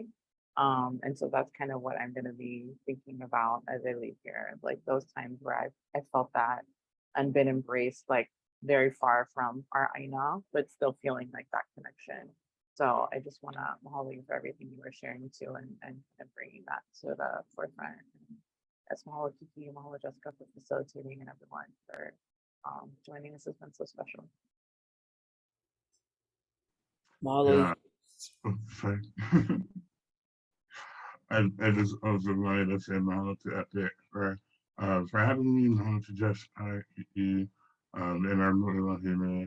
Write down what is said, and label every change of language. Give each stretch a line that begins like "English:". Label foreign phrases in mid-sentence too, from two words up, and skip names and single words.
English: And so that's kind of what I'm going to be thinking about as I leave here, like those times where I felt that and been embraced, like very far from our aina, but still feeling like that connection. So I just want to mahalo you for everything you were sharing too, and bringing that to the forefront. And as mahalo Kiki, mahalo Jessica for facilitating, and everyone for joining us. Has been so special. Yeah. Sorry. I just also wanted to say mahalo to Epic for having me, mahalo to Jessica, Kiki, and our Wahine.